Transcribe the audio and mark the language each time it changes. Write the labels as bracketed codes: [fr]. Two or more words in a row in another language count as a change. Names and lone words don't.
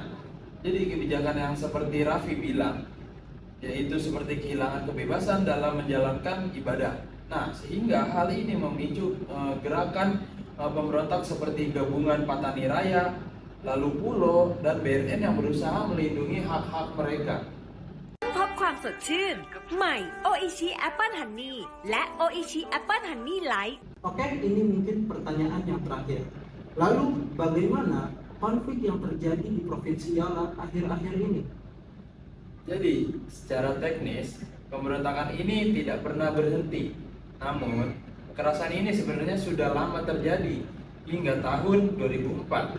[id] Jadi kebijakan yang seperti Raffi bilang, yaitu seperti kehilangan kebebasan dalam menjalankan ibadah. Nah, sehingga hal ini memicu gerakan pemberontak seperti gabungan Patani Raya, lalu Pulo, dan BRN yang berusaha melindungi hak-hak mereka. [th] พบความสดชื่นใหม่โออิชิแอปเปิลฮันนี่และโออิชิแอปเปิลฮันนี่ไลท์ [id] Oke, ini mungkin pertanyaan yang terakhir. Lalu, bagaimana konflik yang terjadi di Provinsi Yala akhir-akhir ini? Jadi, secara teknis, pemberontakan ini tidak pernah berhenti. Namun, kekerasan ini sebenarnya sudah lama terjadi hingga tahun 2004.